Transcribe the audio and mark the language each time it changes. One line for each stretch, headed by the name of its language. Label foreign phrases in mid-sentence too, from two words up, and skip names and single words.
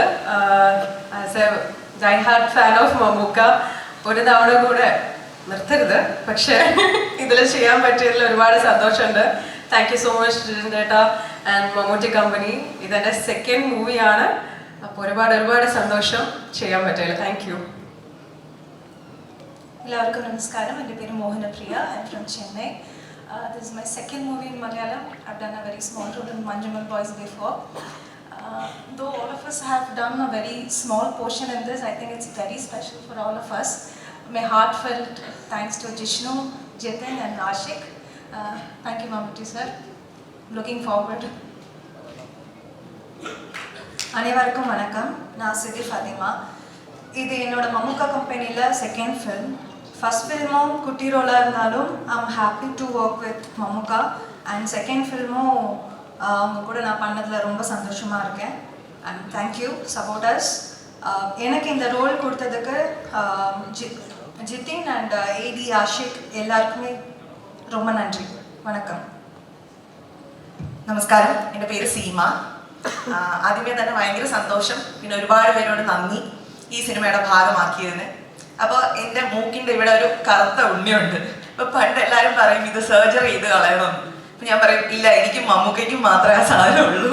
English: as a die heart fan of
Malayalam: മമ്മൂക്ക ഒരു തവണ കൂടെ നിർത്തരുത്, പക്ഷേ ഇതിൽ ചെയ്യാൻ പറ്റിയതിൽ ഒരുപാട് സന്തോഷമുണ്ട്.
English: thank you so much ജിതിൻ ചേട്ടാ and Mammootty Company.
Malayalam: ഇതെൻ്റെ
English: second movie.
Malayalam: അപ്പോൾ ഒരുപാട് സന്തോഷം ചെയ്യാൻ പറ്റില്ല.
English: Thank you.
Malayalam: എല്ലാവർക്കും നമസ്കാരം. എൻ്റെ പേര് മോഹനപ്രിയ.
English: I'm from Chennai. This is my second movie in Malayalam. I've done a very small role in Manjumal Boys before. Though all of us have done a very small portion in this, I think it's very special for all of us. My heartfelt thanks to Jishnu, Jitin and Ashik. Thank you, Mammootty sir. Looking forward.
Tamil: அனைவருக்கும் வணக்கம். நான் சிதி ஃபாத்திமா. இது என்னோட மம்முக்கா கம்பெனியில்
English: second film. first film
Tamil: குட்டி ரோலாக இருந்தாலும்
English: I'm happy to work with Mammukka.
Tamil: அண்ட்
English: second film
Tamil: அவங்க கூட நான் பண்ணதில் ரொம்ப சந்தோஷமாக இருக்கேன்.
English: And thank you supporters.
Tamil: எனக்கு இந்த ரோல் கொடுத்ததுக்கு ஜிதின் அண்ட் ஏடி ஆஷிக் எல்லாருக்குமே ரொம்ப நன்றி. வணக்கம்.
Malayalam: നമസ്കാരം, എൻ്റെ പേര് സീമ. ആദ്യമേ തന്നെ ഭയങ്കര സന്തോഷം, പിന്നെ ഒരുപാട് പേരോട് നന്ദി ഈ സിനിമയുടെ ഭാഗമാക്കിയതിന്. അപ്പോൾ എൻ്റെ മൂക്കിൻ്റെ ഇവിടെ ഒരു കറുത്ത ഉണ്ണിയുണ്ട്. ഇപ്പോൾ പണ്ട് എല്ലാവരും പറയും ഇത് സർജറി ചെയ്ത് കളയണമെന്ന്. അപ്പം ഞാൻ പറയും ഇല്ല, എനിക്കും മമ്മൂക്കയ്ക്കും മാത്രമേ ആ സാധനമുള്ളൂ.